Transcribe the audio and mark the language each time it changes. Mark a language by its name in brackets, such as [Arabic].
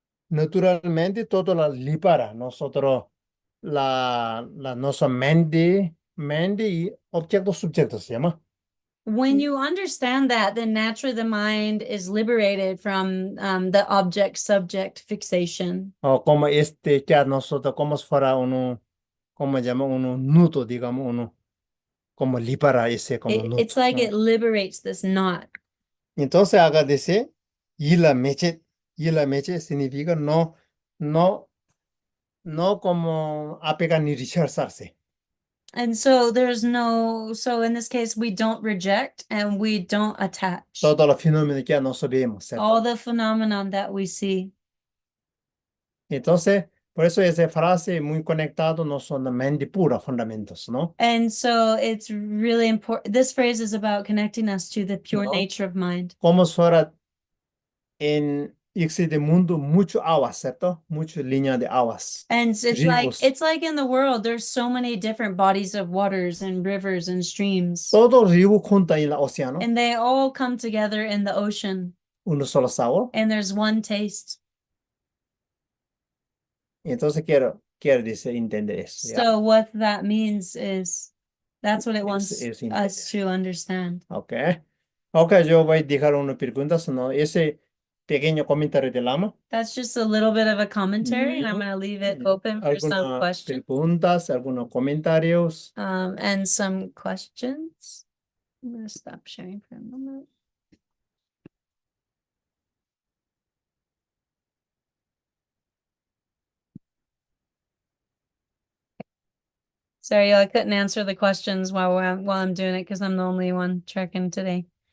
[Spanish] naturalmente todo la libera, nosotros nuestra mente y subjectos se llama. [English] when you understand that, then naturally the mind is liberated from the object-subject fixation. [Spanish] O como que a nosotros, como si fuera uno, como llama uno nudo, digamos, uno, como libera ese como nudo. [English] It's like [Spanish] ¿no? [English] it liberates this knot. [Spanish] Entonces acá dice, y la meche significa no como apegar ni rechazarse. [English] And so so in this case, we don't reject and we don't attach [Spanish] Todos los fenómenos que nosotros vemos, ¿cierto? [English] all the phenomenon that we see. [Spanish] Entonces, por eso esa frase muy conectado no son la mente pura, fundamentos, ¿no? [English] And so it's really important. This phrase is about connecting us to the pure [Spanish] No. [English] nature of mind. [Spanish] Como si fuera en este mundo mucho agua, ¿cierto? Muchas líneas de aguas. [English] And it's [Spanish] Ríos. [English] like in the world, there's so many different bodies of waters and rivers and streams. [Spanish] Todo río junta en el océano, [English] And they all come together in the ocean. [Spanish] uno solo sabor. [English] And there's one taste. [Spanish] Entonces quiero decir, entender eso. ¿ya? [English] So what that means is that's what it wants [Spanish] es [English] us to understand. [Spanish] Ok, yo voy a dejar unas preguntas, ¿no? Ese pequeño comentario del Lama. [English] That's just a little bit of a commentary, and I'm going to leave it open for some [Spanish] Algunas [English] questions. [Spanish] preguntas, algunos comentarios. [English] And some questions. I'm going to stop sharing for a moment. Sorry, I couldn't answer the questions while I'm doing it because I'm the only one tracking today.